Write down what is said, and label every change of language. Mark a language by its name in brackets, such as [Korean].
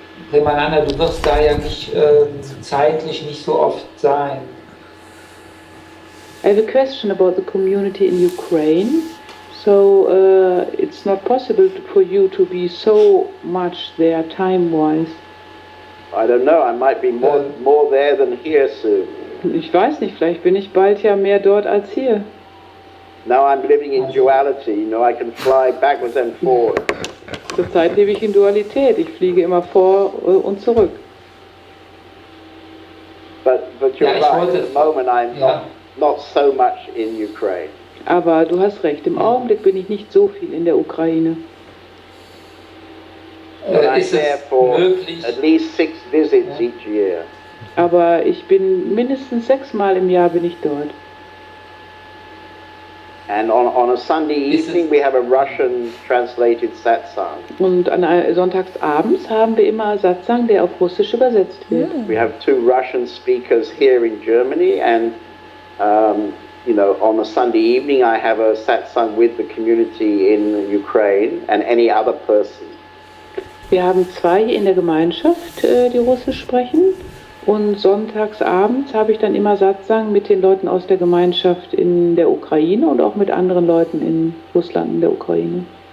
[German] Premananda, du wirst da ja nicht zeitlich nicht so oft sein. [English] I have a question about the community in Ukraine. So it's not possible for you to be so much there time-wise. I don't know, I might be more there than here soon. [German] Ich weiß nicht, vielleicht bin ich bald ja mehr dort als hier. [English] Now I'm living in duality, you know, I can fly backwards and forwards. [German] Zurzeit lebe ich in Dualität. Ich fliege immer vor und zurück. [English] But you're right, at the moment I'm not so much in Ukraine. [German] Aber du hast recht, im Augenblick bin ich nicht so viel in der Ukraine. [English] But I'm there for at least 6 visits each year. [German] Aber ich bin mindestens 6 Mal im Jahr bin ich dort. [English] And on a Sunday evening we have a Russian translated satsang. [German] Und sonntagsabends haben wir immer Satsang, der auf Russisch übersetzt wird. [English] We have 2 Russian speakers here in Germany, and you know, on a Sunday evening I have a satsang with the community in Ukraine and any other person. [German] Wir haben 2 in der Gemeinschaft, die Russisch sprechen. Und sonntagsabends habe ich dann immer Satsang mit den Leuten aus der Gemeinschaft in der Ukraine und auch mit anderen Leuten in Russland in der Ukraine.